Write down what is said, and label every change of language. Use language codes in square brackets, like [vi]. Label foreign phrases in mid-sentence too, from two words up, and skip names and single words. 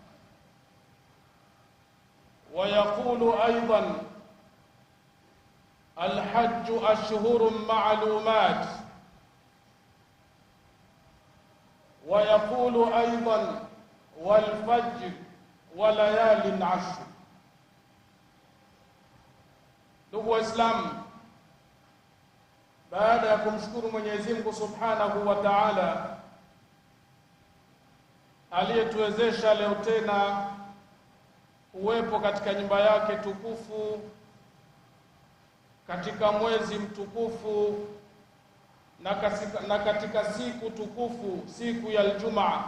[ar] ويقول أيضا: الحج أشهر معلومات. ويقول أيضا: والفجر وليال عشر. [sw] Ndugu Waislamu, baada ya kumshukuru Mwenyezi Mungu [ar] سبحانه وتعالى [sw] aliyetuwezesha leo tena uwepo katika nyumba yake tukufu katika mwezi mtukufu na katika siku tukufu, siku ya Ijumaa.